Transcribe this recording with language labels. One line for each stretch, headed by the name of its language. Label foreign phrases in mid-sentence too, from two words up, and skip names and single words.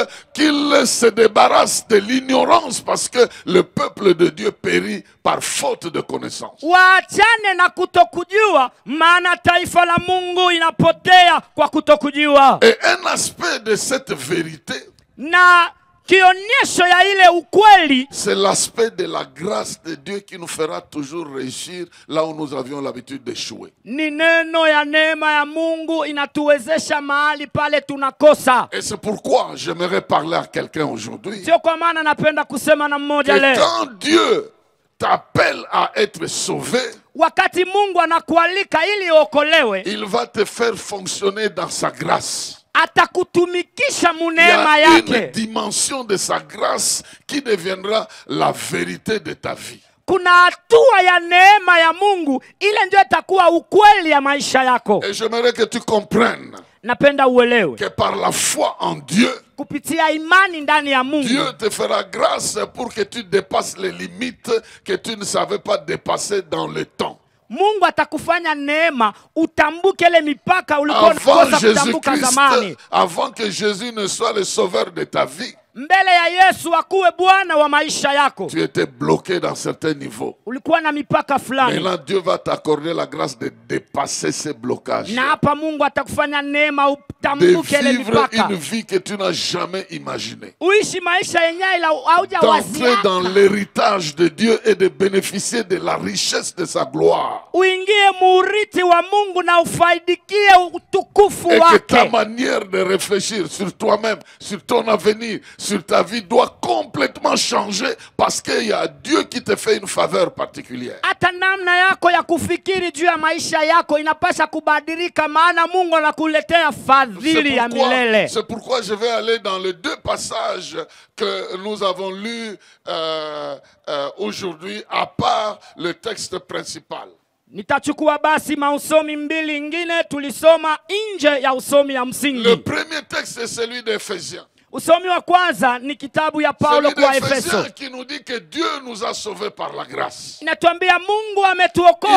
French: Qu'ils se débarrassent de l'ignorance parce que le peuple de Dieu périt par faute de connaissance.
Swahili: Waachane na kutokujua maana taifa la Mungu inapotea kwa kutokujua.
French: Et un aspect de cette vérité,
Swahili: Na kionyesho ya ile ukweli,
French: c'est l'aspect de la grâce de Dieu qui nous fera toujours réussir là où nous avions l'habitude d'échouer.
Swahili: ni neno ya neema ya Mungu inatuwezesha mahali pale tunakosa.
French: Et c'est pourquoi j'aimerais parler à quelqu'un aujourd'hui.
Swahili: Sio kwa maana napenda kusema na mmoja
French: Que
Swahili: leo.
French: quand Dieu t'appelle à être sauvé,
Swahili: Wakati Mungu anakualika ili uokolewe,
French: il va te faire fonctionner dans sa grâce.
Swahili: atakutumikisha
French: Il y
Swahili: munema
French: a une
Swahili: yake.
French: dimension de sa grâce qui deviendra la vérité de ta vie.
Swahili: Kuna hatua ya neema ya Mungu ile ndio itakuwa ukweli ya maisha yako.
French: Et j'aimerais que tu comprennes
Swahili: Napenda uelewe
French: que par la foi en Dieu,
Swahili: kupitia imani ndani ya Mungu,
French: Dieu te fera grâce pour que tu dépasses les limites que tu ne savais pas dépasser dans le temps.
Swahili: Mungu atakufanya neema utambuke ile mipaka ulikuwa
French: Avant
Swahili: unakosa kutambuka zamani.
French: Jésus-Christ, avant que Jésus ne soit le sauveur de ta vie,
Swahili: Mbele ya Yesu akuwe Bwana wa maisha yako,
French: tu étais bloqué dans certains niveaux.
Swahili: ulikuwa na mipaka fulani.
French: Maintenant, Dieu va t'accorder la grâce de dépasser ces blocages.
Swahili: Na hapa Mungu atakufanya neema
French: De
Swahili: utambuke ile
French: vivre
Swahili: mipaka.
French: une vie que tu n'as jamais imaginée.
Swahili: Uishi maisha yenyewe ila
French: D'entrer
Swahili: haujawazia.
French: dans l'héritage de Dieu et de bénéficier de la richesse de sa gloire.
Swahili: Uingie muuriti wa Mungu na ufaidikie utukufu
French: Et que ta
Swahili: wake.
French: manière de réfléchir sur toi-même, sur ton avenir, sur ta vie doit complètement changer parce qu'il y a Dieu qui te fait une faveur particulière.
Swahili: Hata namna yako ya kufikiri juu ya maisha yako inapasha kubadilika maana Mungu anakuletea fadhili ya milele.
French: C'est pourquoi je vais aller dans les deux passages que nous avons lus aujourd'hui, à part le texte principal.
Swahili: Nitachukua basi mausomi mbili ingine tulisoma nje ya usomi ya
French: Le
Swahili: msingi.
French: premier texte, c'est celui d'Éphésiens.
Swahili: Usomi wa kwanza ni kitabu ya Paulo
French: Celui
Swahili: kwa
French: d'Éphésiens
Swahili: Efeso.
French: qui nous dit que Dieu nous a sauvés par la grâce.
Swahili: Inatuambia Mungu
French: Il
Swahili: ametuokoa